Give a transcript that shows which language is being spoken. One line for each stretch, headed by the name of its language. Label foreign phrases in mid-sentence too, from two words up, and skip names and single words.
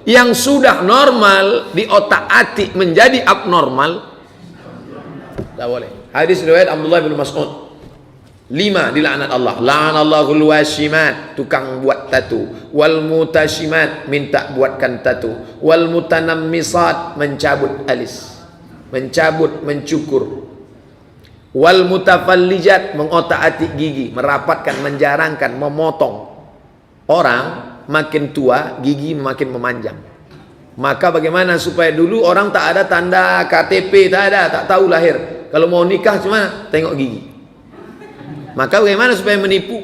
Malay: Yang sudah normal di otak-atik menjadi abnormal tak boleh. Hadis riwayat Abdullah bin Mas'ud. 5 dilaknat Allah.
Arabic: لعن الله الواشمات,
Malay: tukang buat tatu.
Arabic: والمستوشمات,
Malay: minta buatkan tatu.
Arabic: والمتنمصات,
Malay: mencabut alis, mencabut, mencukur.
Arabic: والمتفلجات,
Malay: mengotak-atik gigi, merapatkan, menjarangkan, memotong. Orang makin tua, gigi makin memanjang. Maka bagaimana supaya dulu orang tak ada tanda KTP, tak ada, tak tahu lahir. Kalau mau nikah cuma tengok gigi. Maka bagaimana supaya menipu?